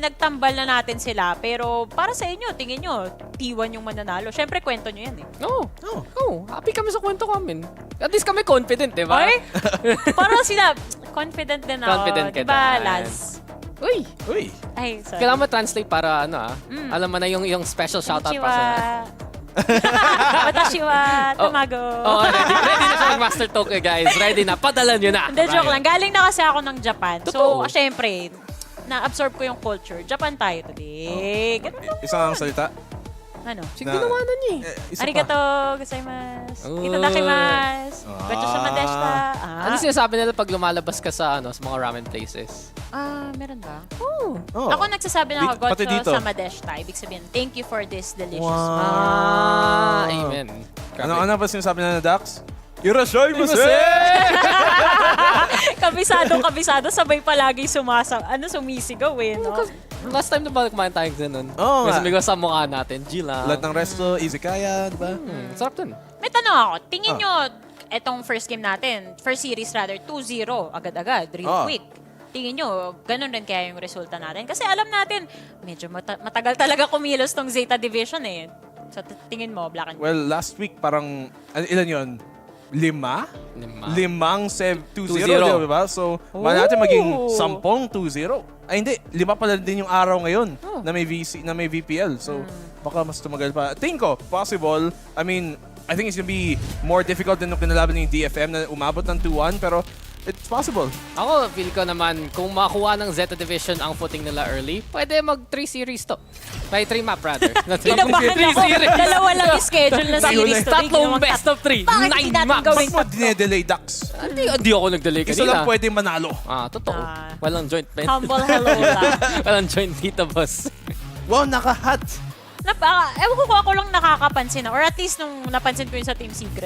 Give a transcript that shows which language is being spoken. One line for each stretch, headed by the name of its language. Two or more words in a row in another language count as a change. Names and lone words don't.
Filipino: Pinagtambal na natin sila, pero para sa inyo, tingin nyo, T1 yung mananalo. Siyempre, kwento nyo yan eh. Happy kami sa kwento kami.
English: At least
Filipino: kami confident, di ba? Ay? Parang sila, confident din ako. Confident ka diba, din. Laz? Uy! Ay, sorry. Kailangan mo-translate para alam mo na yung
English: special shoutout
Filipino: pa sa...
Japanese: 私は卵.
Filipino: Ready na siya mag-master talk, guys. Ready na. Padala nyo na. Hindi, joke lang. Galing na kasi ako ng Japan. So, syempre, na-absorb ko yung culture. Japan tayo today. Ganun lang. Isang salita? Ano? Sige, ginawa na niya
Japanese: ありがとうございます。いただきます. ごちそうさまでした.
Filipino: Ano sinasabi nila pag lumalabas ka sa sa mga ramen places? Meron ba? Ako nagsasabi na ako,
Japanese: ごちそうさまでした.
Filipino: Ibig sabihin,
English: thank you for this delicious meal.
Filipino: Amen. Ano ba sinasabi na Dax?
Japanese: いらっしゃいませ!
Filipino: Kabisado. Sabay palagi sumisigaw no? Last time na ba kumain tayo ganun? Kasi may sa mukha natin. G lang. Lahat ng resto, izakaya, di ba? Sarap dun. May tanong ako. Tingin nyo, etong
English: first game
Filipino: natin,
English: first series rather,
Filipino: 2-0, agad-agad,
English: real quick.
Filipino: Tingin nyo, ganun rin kaya yung resulta natin? Kasi alam natin, medyo matagal talaga kumilos tong Zeta Division eh. So, tingin mo,
English: Black and Blue?
Filipino: Well, last week parang, ilan yun? 5? 2-0, di ba? So, natin maging 10-2-0. Ay, hindi. 5 pala din yung araw ngayon na may VPL. So, baka mas tumagal pa. Tingin ko,
English: possible. I mean, I think it's gonna be more difficult than
Filipino: nung kinalaban ng DFM na umabot ng 2-1,
English: pero it's possible.
Filipino: Ako, feel ko naman, kung makuha ng Zeta Division ang footing nila early, pwede mag 3 series to. May 3 map rather. Kinabahan ako. Dalawa lang yung schedule na series to. Tatlong best of 3. 9 maps. Bakit mo dinedelay, Dax? Hindi ako nag-delay kanina. Isa lang pwede manalo. Totoo. Walang joint.
English: Humble hello
Filipino: lang. Walang joint dito, boss. Wow, naka-hot. Ewan ko kung ako lang nakakapansin or at least nung napansin ko yun sa Team Secret.